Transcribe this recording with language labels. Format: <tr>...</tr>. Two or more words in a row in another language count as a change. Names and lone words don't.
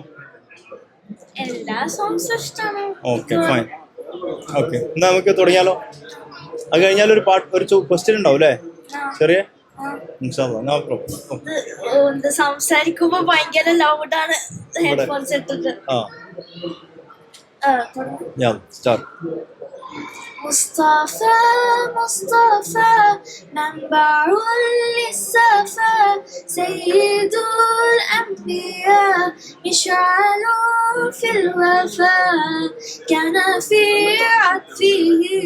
<ml>എല്ലാ സോങ്സും ഇഷ്ടമാണ്.</ml> <en>okay, fine. okay,</en> <ml>എന്നാ നമുക്ക് തുടങ്ങിയാലോ. അത് കഴിഞ്ഞാൽ ഒരു ക്വസ്റ്റ്യൻ ഉണ്ടാവും അല്ലേ? ചെറിയ സംസാരിക്കുമ്പോ ഭയങ്കര ലൗഡാണ്. ഹെഡ്ഫോൺസ് ഇട്ടിട്ട്.</ml> <ar>مصطفى مصطفى منبع للصفا سيد الأنبياء مشعل في الوفاء كان في عطفه</ar>